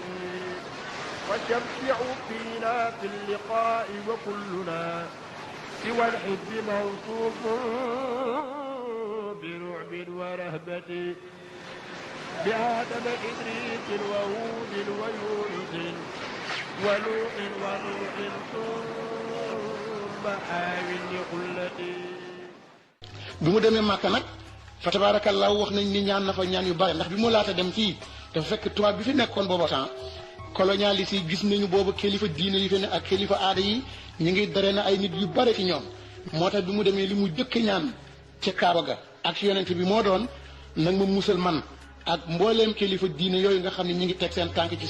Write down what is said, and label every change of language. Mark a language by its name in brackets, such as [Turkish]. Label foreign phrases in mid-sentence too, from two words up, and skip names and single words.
[Arabic] وشفع فينا في اللقاء وكلنا سوى الحب موصوف برعب ورهبة بآدم إدريس وهود ويونس ولوط ونوح ثم آوٍ لقلتي. [Wolof] bi mu demee Màkka nag fa tabaarakallaahu wax nañ ni ñaan na fa ñaan yu bari ndax bi mu laata dem fii dafa fekk tubaab bi fi nekkoon booba [French] temps colonialiste [Wolof] yi gis nañu boobu kilifa diine yi fi ne ak kilifa aada yi ñu ngi dare na ay nit yu bari ci ñoom moo tax bi mu demee li mu jëkk ñaan ca Kaaba ga ak yonent bi moo doon nag ma musal man ak mbooleem kilifa diine yooyu nga xam ne ñu ngi teg seen tànk ci